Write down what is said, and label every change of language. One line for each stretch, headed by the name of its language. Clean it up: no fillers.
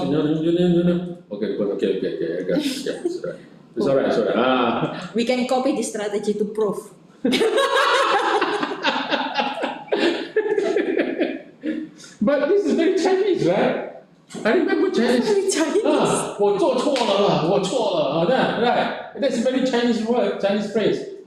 English: Okay, I got it. Yeah, it's all right. It's all right. We can copy this strategy to prove. But this is very Chinese, right? I remember Chinese. Very Chinese.
Chinese: 我做错了，我错了，
English: right? That's a very Chinese word, Chinese phrase.